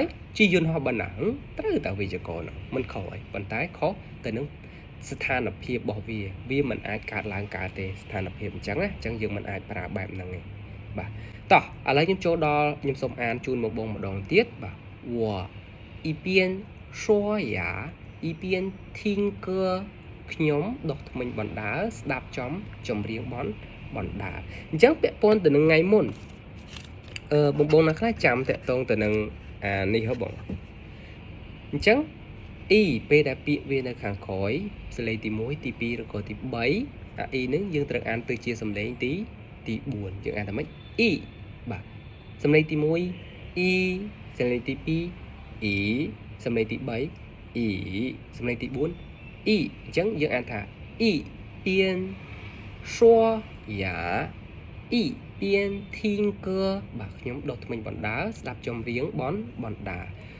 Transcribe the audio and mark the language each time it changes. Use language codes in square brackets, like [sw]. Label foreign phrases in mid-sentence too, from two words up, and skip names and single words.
[km] ជិះយន្តហោះបណ្ដាត្រូវតាវេយ្យាករណ៍ហ្នឹងមិនខុសអីប៉ុន្តែខុសទៅនឹងស្ថានភាពរបស់វាមិនអាចកើតឡើងកើតទេស្ថានភាពអញ្ចឹងណាអញ្ចឹងយើងមិនអាចប្រើបែបហ្នឹង ទេបាទតោះឥឡូវខ្ញុំចូលដល់ខ្ញុំសូមអានជូនមកបងម្ដងទៀតបាទវ៉ [zh] 一边刷牙一边听歌 [km] ខ្ញុំដុសធ្មេញ បណ្ដើរស្ដាប់ចម្រៀងបណ្ដើរអញ្ចឹងពាក់ព័ន្ធទៅនឹងថ្ងៃមុនបងណាខ្លះចាំតាក់ទងទៅនឹង នេះហ៎បងអញ្ចឹងអ៊ីពេលដែលពាក្យវានៅខាងក្រោយស លេងទី1ទី2ឬក៏ទី3អ៊ីនឹងយើងត្រូវអានទៅជាសំឡេងទី4យើងអានថាម៉េចអ៊ីបាទសំឡេងទី1អ៊ីសំឡេងទី2អ៊ីសំឡេងទី3អ៊ីសំឡេងទី4អ៊ីអញ្ចឹងយើងអានថាអ៊ី [zh] 边刷牙一边听歌 [km] បាទខ្ញុំដុសធ្មេញបណ្ដើរស្ដាប់ចម្រៀងបណ្ដើរ